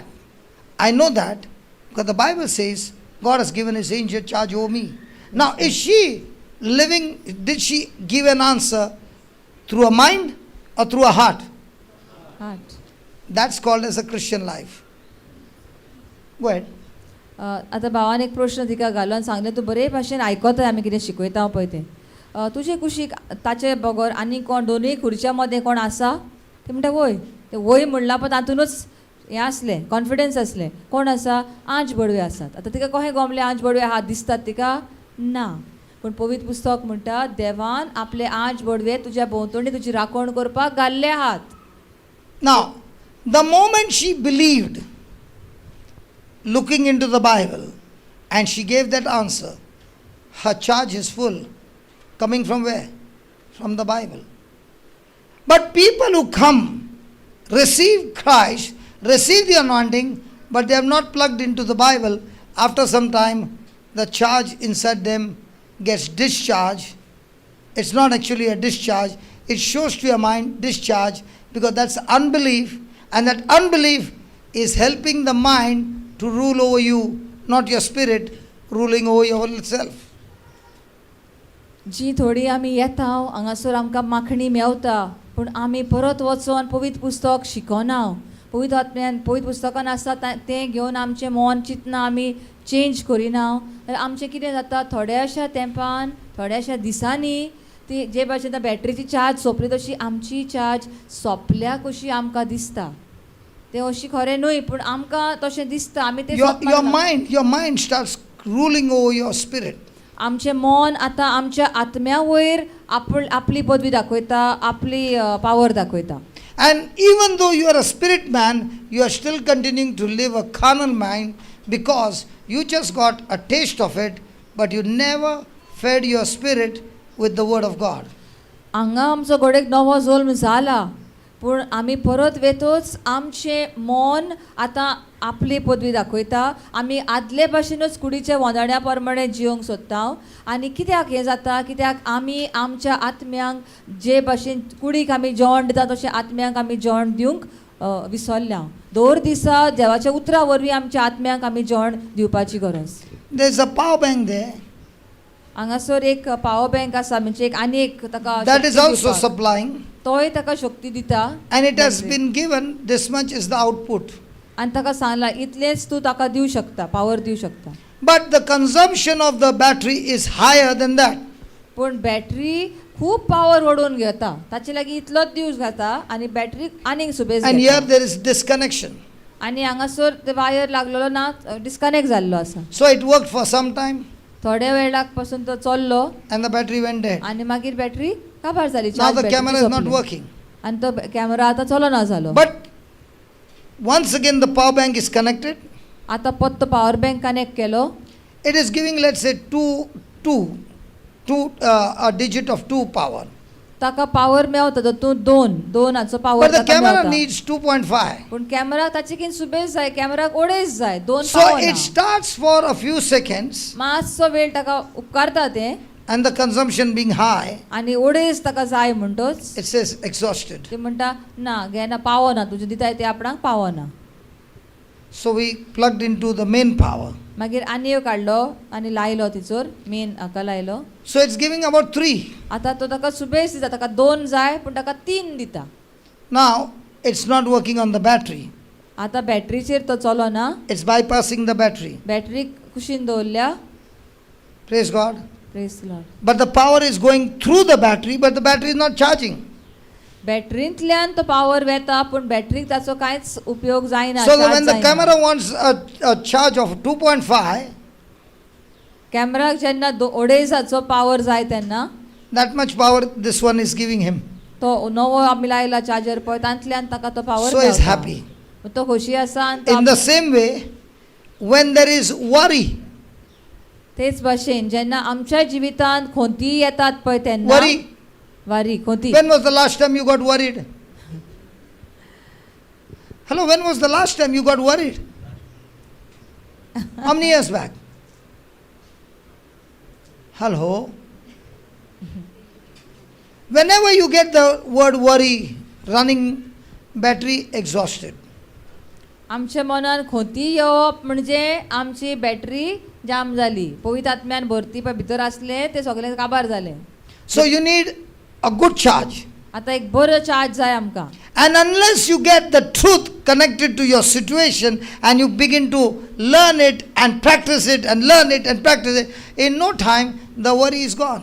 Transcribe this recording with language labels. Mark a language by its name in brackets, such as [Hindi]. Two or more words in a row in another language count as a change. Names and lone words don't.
[English] I know that because the Bible says God has given his angel charge over me. Now, is she living, did she give an answer through a mind or through a heart? Heart. That's called as a Christian life. Go ahead. [Konkani] आतां भावान एक प्रश्न तिका घालून सांगलें, तूं बरे भाशेन आयकता आमी कितें शिकयता पळय तें. तुजे कुशीक ताचे बगर आनी कोण दोनूय खुर्च्या मदें कोण आसा? ते म्हणटा वय. ते वय म्हणला पण तातूनच हें आसलें, कॉन्फिडन्स आसलें. कोण आसा? आंच बडवे आसात. आतां तिका कशें गमलें आंच बडवे आहात दिसतात तिका? ना. पूण पवित्र पुस्तक म्हणटा देवान आपले आंच बडवे तुज्या भोंवतणी तुजी राखण करपाक घाल्ले आहात. [English] Now, the moment she believed, looking into the Bible, and she gave that answer, her charge is full. Coming from where? From the Bible. But people who come, receive Christ, receive the anointing, but they have not plugged into the Bible, after some time, the charge inside them gets discharged. It's not actually a discharge. It shows to your mind discharge because that's unbelief, and that unbelief is helping the mind to rule over you, not your spirit ruling over yourself. [Konkani] जी थोडी आमी येता हांगासर आमकां माखणी मेवता, पूण आमी परत वचोन पवित्र पुस्तक शिकोना. पवित्र आत्म्यान पवित्र पुस्तकान आसा तें घेवन आमचें मन चिंतना आमी चेंज करिना, जाल्यार आमचें कितें जाता, थोड्याशा तेंपान थोड्याशा दिसांनी ती जे भाशेन बॅटरीची चार्ज सोंपली तशी आमची चार्ज सोंपल्या कशी आमकां दिसता. तें अशी खरें न्हय, पूण आमकां तशें दिसता. आमी तें [English] Your mind starts ruling over your spirit. [Konkani] आमचें मन आतां आमच्या आत्म्या वयर आपली पदवी दाखयता, आपली पावर दाखयता. [English] And even though you are a spirit man, you are still continuing to live a carnal mind because you just got a taste of it, but you never fed your spirit with the word of God. [Konkani] हांगा आमचो घोडेक नवो जल्म जाला, पूण आमी परत वेतोच आमचें मन आतां आपली पदवी दाखयता. आमी आदले भाशेनूच कुडीच्या वंदण्या प्रमाणे जिवंक सोदता. आनी कित्याक हें जाता? कित्याक आमी आमच्या आत्म्यांक जे भाशेन कुडीक आमी जेवण दिता तशें आत्म्यांक आमी जेवण दिवंक विसरल्या. दर दिसा देवाच्या उतरा वरवीं आमच्या आत्म्यांक आमी जेवण दिवपाची गरज. [English] There is a power bank there. [Konkani] हांगासर एक [English] power bank [Konkani] आसा, म्हणजे एक आनी एक ताका [English] That is also supplying. [Konkani] तोय ताका शक्ती दिता. [English] And it has been given, this much is the output. [Konkani] आनी ताका सांगला इतलेच तूं ताका दिवं शकता, पावर दिवं शकता. [English] But the consumption of the battery is higher than that. [Konkani] पूण बॅटरी खूब पावर ओडून घेता, ताचे लागीं इतलोच दिवं जाता आनी बॅटरी आनीक सुबेज [English] And here there is disconnection. [Konkani] आनी हांगासर ते वायर लागलेलो ना, डिस्कनेक्ट जाल्लो आसा. [English] So it worked for some time. [Konkani] थोड्या वेळाक पासून तो चल्लो [English] And the battery went dead. [Konkani] आनी मागीर बॅटरी काबार जाली. [English] Now the camera is not working. [Konkani] आनी तो कॅमेरा आतां चलना जालो. [English] But once again the power bank is connected. [Konkani] आतां परत तो [English] power bank connect [Konkani] केलो. [English] It is giving, let's say, a digit of 2 power. [Konkani] ताका पावर मेवता तो तूं दोनाचो पावर. [English] But the camera needs 2.5. [Konkani] पूण कॅमेरा ताचेकीन सुबेज जाय, कॅमेराक ओडेज जाय, 2 [English] So it starts for a few seconds [Konkani] मातसो वेळ ताका उपकारता तें. [English] and the consumption being high, [Konkani] आनी ओडेज ताका जाय म्हणटोच [English] it says exhausted. [Konkani] ते म्हणटा ना घेना पावना, तुजें दिताय ते आपणाक पावना. [English] So we plugged into the main power. [Konkani] मागीर आनी एक काडलो आनी लायलो तिचोर, मेन हाका लायलो. [English] So it's giving about 3. [Konkani] आतां तो ताका सुबेज दिता, ताका 2 जाय पूण ताका 3 दिता. [English] Now it's not working on the battery. [Konkani] आतां बॅटरीचेर तो चलोना, [English] It's bypassing the battery. [Konkani] बॅटरी कुशीन दवरल्या. [English] Praise God. Praise Lord. But the power is going through the battery, but the battery is not charging. [Konkani] बॅटरींतल्यान तो पावर वेता पूण बॅटरीक ताचो कांयच उपयोग जायना. [English] So when the camera wants a charge of 2.5, [Konkani] कॅमेराक जेन्ना 2.5 पावर जाय तेन्ना [English] that much power this one is giving him. [Konkani] तो नवो आमी लायला चार्जर पळय तांतल्यान ताका तो पावर [English] So he's happy. [Konkani] तो खोशी आसा आनी तो [English] In the same way, when there is worry, [Konkani] तेच भाशेन जेन्ना आमच्या जिवितांत खोंती येतात पळय तेन्ना [English] worry, [Konkani] वारी खोंती [English] when was the last time you got worried? Hello, when was the last time you got worried? How many years back? Hello? Whenever you get the word worry, running battery exhausted. [Konkani] आमच्या मनान खोंती येवप म्हणजे आमची बॅटरी जाम जाली पवित्र आत्म्यान भरती पळय भितर आसले ते सगळे काबार जाले. [English] So you need a good charge. [Konkani] आता एक बरो चार्ज जाय आमकां. [English] And unless you get the truth connected to your situation and you begin to learn it and practice it and learn it and practice it, in no time the worry is gone.